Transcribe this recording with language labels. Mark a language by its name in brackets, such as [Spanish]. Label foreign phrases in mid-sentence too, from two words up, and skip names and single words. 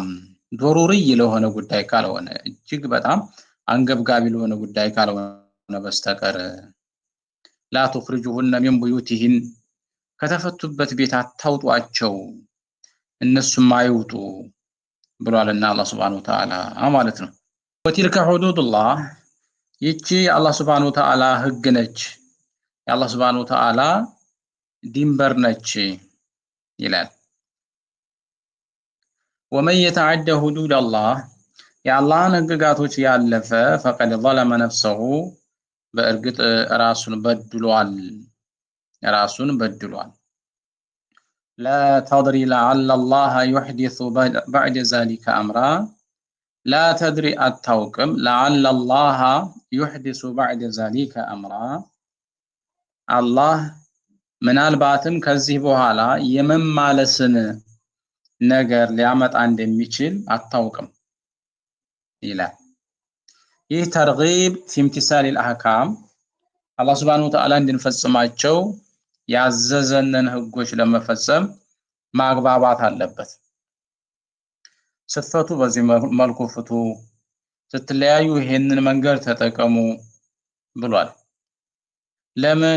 [Amharic] ዶሩሪ ለሆነ ጉዳይ ካልሆነ እጅግ በጣም አንገብጋቢ ለሆነ ጉዳይ ካልሆነ በስተቀር [Arabic] لا تخرجوهن من بيوتهن [Amharic] ከተፈቱበት ቤት አታውጧቸው እነሱም አይውጡ ብሏልና አላህ [Arabic] سبحانه وتعالى [Amharic] ማለት ነው። [Arabic] وتلك حدود الله [Amharic] ይቺ አላህ [Arabic] سبحانه وتعالى [Amharic] ህግ ነች፣ የአላህ [Arabic] سبحانه وتعالى [Amharic] ድንበር ነች ይላል። [Arabic] ومن يتعد حدود الله [Amharic] የአላህን ህግጋቶች ያለፈ [Arabic] فقد ظلم نفسه [Amharic] በእርግጥ ራሱን በድሏል። [Arabic] لا تدري لعل الله يحدث بعد ذلك أمرا لا تدري التوكم لعل الله يحدث بعد ذلك أمرا الله [Amharic] ምናልባትም ከዚህ በኋላ የመማለስን ነገር ሊያመጣ እንደሚችል አታውቅም ይላል። ይህ ተርጊብ [Arabic] في امتثال الأحكام [Amharic] አላህ [Arabic] سبحانه وتعالى [Amharic] እንድንፈጽማቸው ያዘዘንን ህጎች ለመፈጸም ማግባባት አለበት። ስትፈቱ በዚህ መልኩ ፍቱ፣ ስትለያዩ ይሄንን መንገድ ተጠቀሙ ብሏል። ለምን?